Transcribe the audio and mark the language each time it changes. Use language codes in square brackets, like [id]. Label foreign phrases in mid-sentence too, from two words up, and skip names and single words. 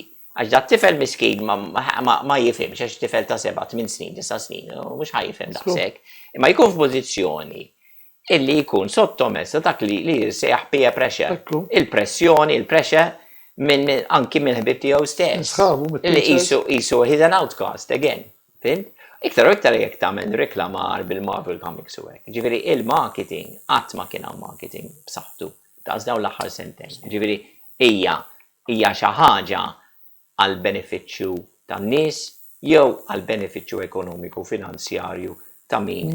[mt] Għax da t-tifel miskin ma jifhimx, għax tifel ta' 7-8 snin, 9 snin, mhux ħajfhem daqshekk. Imma jkun f'pożizzjoni illi jkun sottomessa dak li jirsejjaħ [en] peer pressure. [mt] Il-pressjoni, il-pressure anki minn ħbib tiegħu stess. Illi qisu [en] he's an outcast again. [mt] Fimt? Iktar u iktar jekk tagħmel reklamar bil-Marvel Comics u hekk. Ġifieri il-marketing qatt ma kien hawn marketing b'saħħtu ta' dawn l-aħħar sentejn. Ġifieri hija xi ħaġa għal benefiċċju tan-nies jew għal benefiċċju ekonomiku finanzjarju ta' min.